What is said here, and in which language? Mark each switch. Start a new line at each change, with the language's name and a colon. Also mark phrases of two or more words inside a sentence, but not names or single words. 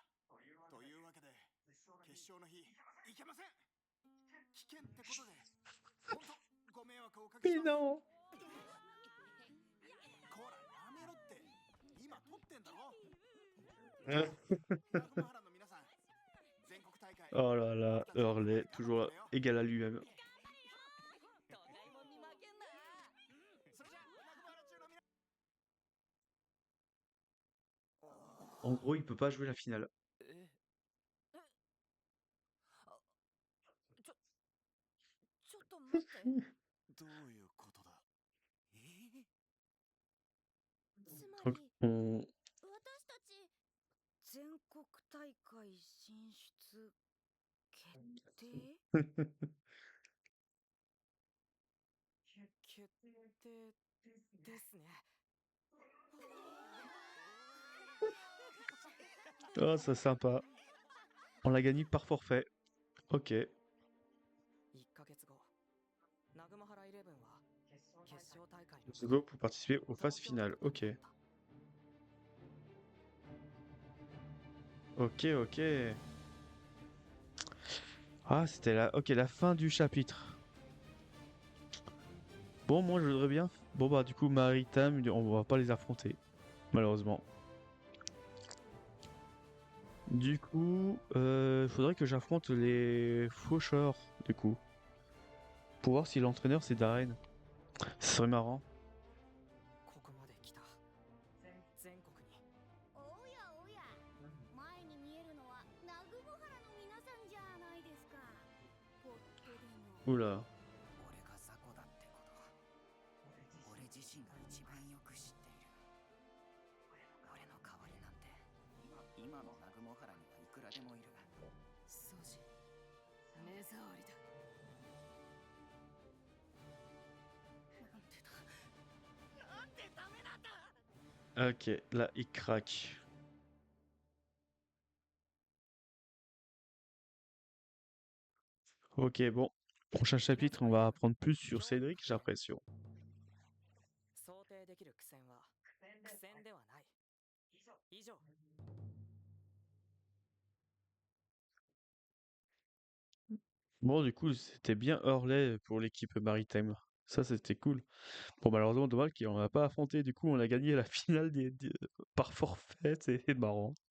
Japanese: というわけで決勝の日行けません。危険ってことで本当ご迷惑をおかけ
French: Mais
Japanese: します。
French: non.
Japanese: こらやめろって。今撮ってんだろ。 Euh, 南雲原の皆さん、全国大会
French: Oh là là, Orlais, toujours égal à lui-même.
Japanese: ドラえもんに負けんな。それじゃ南雲原中の皆
French: En gros, il peut pas jouer la finale.
Japanese: ちょっと待って。どういうことだ。つま
French: Donc,
Japanese: り
French: on...
Japanese: 私たち全国大会進出決定？決定ですね。
French: Oh, c'est sympa. On l'a gagné par forfait. Ok.
Japanese: 1ヶ月後、南雲原イレブンは決勝大会の
French: C'est beau pour participer aux phases finales. Ok. Ok, ok. Ah, c'était la... Ok, la fin du chapitre. Bon, moi, je voudrais bien... Bon, bah, du coup, Maritime, on va pas les affronter. Malheureusement. Du coup, faudrait que j'affronte les faucheurs, du coup. Pour voir si l'entraîneur, c'est Darren. Ce serait marrant.
Japanese: ここまで来た。全国におやおや、前に見えるのは南雲原の皆さんじゃないですか。ポットでも。
French: Oula.
Japanese: 俺が雑魚だってことは俺自身が一番よく知っている。俺の代わりなんて今の南雲原にはいくらでもいる。ソジ、目障りだ。
French: Ok, là, il craque. Ok, bon. Prochain chapitre, on va apprendre plus sur Cédric, j'ai l'impression.
Japanese: 想定できる苦戦は苦戦ではない。以上。
French: Bon, du coup, c'était bien Hurley pour l'équipe maritime. Ça, c'était cool. Bon, malheureusement, dommage qu'on n'a pas affronté. Du coup, on a gagné la finale par forfait. C'est marrant.